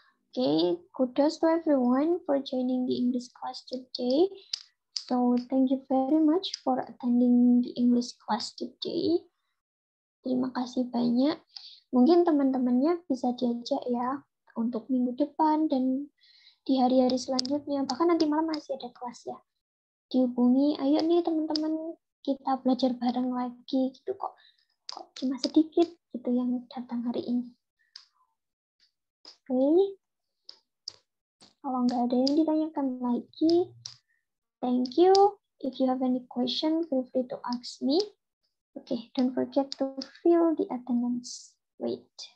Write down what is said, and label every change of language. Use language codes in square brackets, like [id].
[en] Okay, kudos to everyone for joining the English class today. So, thank you very much for attending the English class today. [id] Terima kasih banyak. Mungkin teman-temannya bisa diajak ya untuk minggu depan dan di hari-hari selanjutnya. Bahkan nanti malam masih ada kelas ya. Dihubungi, ayo nih teman-teman, kita belajar bareng lagi gitu kok cuma sedikit gitu yang datang hari ini. Oke. Kalau nggak ada yang ditanyakan lagi, [en] thank you. If you have any question, feel free to ask me. Okay, don't forget to fill the attendance. Wait.